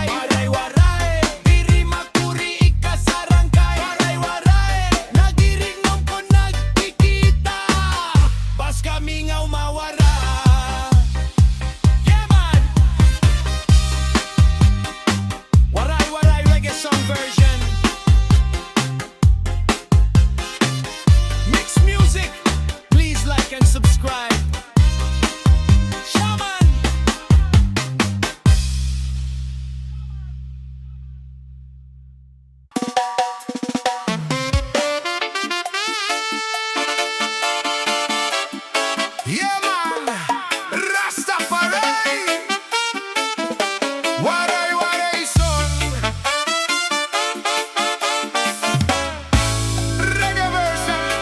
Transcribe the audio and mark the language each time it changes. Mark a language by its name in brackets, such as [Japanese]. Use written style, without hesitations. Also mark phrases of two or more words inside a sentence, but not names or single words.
[Waray] Waray waray, diri makuri ikasarangkay. Waray waray, nagirignom ko nagkikita. Bas kamingaw mawara. [English] Yeah, man! Waray waray reggae song version. Mix music. Please like and subscribe. Shaman! Yeah, man. Rastafari. [Waray] Waray waray [English] son. Reggae version.